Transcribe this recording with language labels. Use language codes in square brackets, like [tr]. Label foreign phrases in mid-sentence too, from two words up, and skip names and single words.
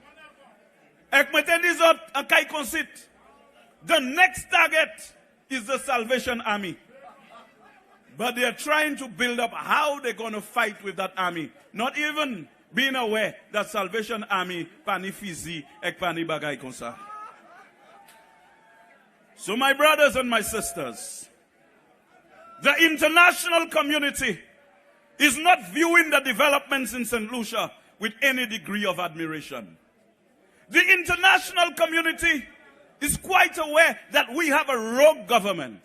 [en] The next target is the Salvation Army. But they are trying to build up how they're going to fight with that army. Not even being aware that Salvation Army [acf] pani fizi ek pani bagay konsa. [en] So my brothers and my sisters, the international community is not viewing the developments in St. Lucia with any degree of admiration. The international community is quite aware that we have a rogue government.